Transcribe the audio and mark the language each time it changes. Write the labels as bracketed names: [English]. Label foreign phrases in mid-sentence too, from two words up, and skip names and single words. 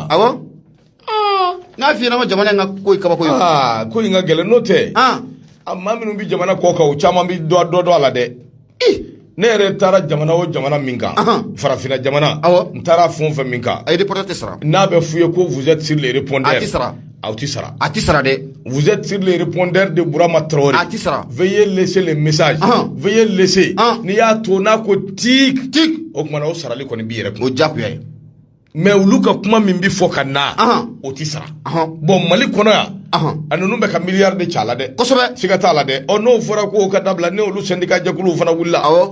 [Bambara] awɔ n'a f'i ɲɛna ko jamana in ka ko ye kabako ye ko in ka gɛlɛn n'o tɛ maa minnu bɛ jamana kɔ kan o caman bɛ dɔ a la dɛ ne yɛrɛ taara jamana o jamana min kan farafinna jamana n taara fɛn o fɛn min kan a ye reporter tɛ sara n'a bɛ f'u ye ko [French] vous êtes sur les répondeurs [Bambara] a tɛ sara aw ti sara a tɛ sara dɛ [French] vous êtes sur les répondeurs de Bourama Traoré [Bambara] a tɛ sara [French] veuillez laisser les messages veuillez laisser [Bambara] n'i y'a to n'a ko tik o kumana o sarali kɔni b'i yɛrɛ kun o diyagoya ye mais olu ka kuma min bi fɔ ka na o ti sara bon Mali kɔnɔ yan a ninnu bɛ ka miliyari de ca la dɛ kosɛbɛ siga t'a la dɛ n'o fɔra ko ka dabila ne olu syndicat jɛkuluw fana wulila ayiwa bisimila